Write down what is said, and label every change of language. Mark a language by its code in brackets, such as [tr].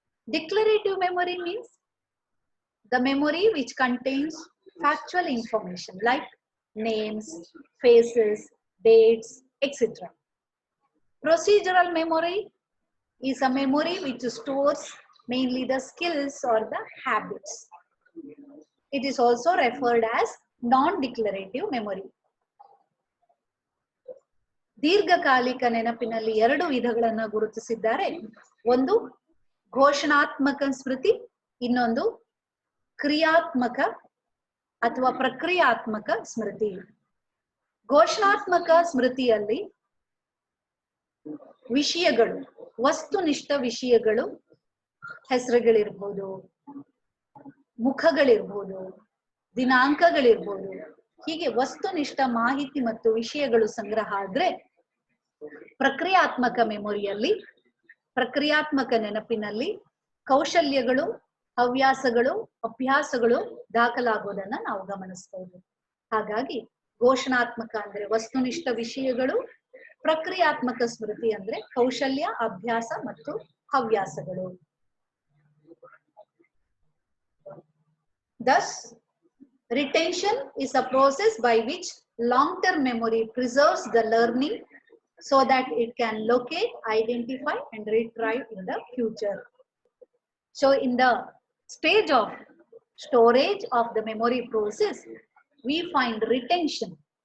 [en] Declarative memory means the memory which contains factual information like names, faces, dates, etc. Procedural memory is a memory which stores mainly the skills or the habits. It is also referred as non-declarative memory. [kn] ದೀರ್ಘಕಾಲಿಕ ನೆನಪಿನಲ್ಲಿ 2 ವಿಧಗಳನ್ನು ಗುರುತಿಸಿದ್ದಾರೆ. ಒಂದು ಘೋಷಣಾತ್ಮಕ ಸ್ಮೃತಿ, ಇನ್ನೊಂದು ಕ್ರಿಯಾತ್ಮಕ ಅಥವಾ ಪ್ರಕ್ರಿಯಾತ್ಮಕ ಸ್ಮೃತಿ. ಘೋಷಣಾತ್ಮಕ ಸ್ಮೃತಿಯಲ್ಲಿ ವಿಷಯಗಳು, ವಸ್ತುನಿಷ್ಠ ವಿಷಯಗಳು, ಹೆಸರುಗಳಿರ್ಬೋದು, ಮುಖಗಳಿರ್ಬೋದು, ದಿನಾಂಕಗಳಿರ್ಬೋದು, ಹೀಗೆ ವಸ್ತುನಿಷ್ಠ ಮಾಹಿತಿ ಮತ್ತು ವಿಷಯಗಳು ಸಂಗ್ರಹ ಆದ್ರೆ, ಪ್ರಕ್ರಿಯಾತ್ಮಕ ಮೆಮೊರಿಯಲ್ಲಿ, ಪ್ರಕ್ರಿಯಾತ್ಮಕ ನೆನಪಿನಲ್ಲಿ ಕೌಶಲ್ಯಗಳು, ಹವ್ಯಾಸಗಳು, ಅಭ್ಯಾಸಗಳು ದಾಖಲಾಗುವುದನ್ನ ನಾವು ಗಮನಿಸಬಹುದು. ಹಾಗಾಗಿ ಘೋಷಣಾತ್ಮಕ ಅಂದ್ರೆ ವಸ್ತುನಿಷ್ಠ ವಿಷಯಗಳು, ಪ್ರಕ್ರಿಯಾತ್ಮಕ ಸ್ಮೃತಿ ಅಂದ್ರೆ ಕೌಶಲ್ಯ, ಅಭ್ಯಾಸ ಮತ್ತು ಹವ್ಯಾಸಗಳು. [en] Thus, retention is a process by which long-term memory preserves the learning so that it can locate, identify, and retrieve in the future. So, in the stage of storage of the memory process, we find retention.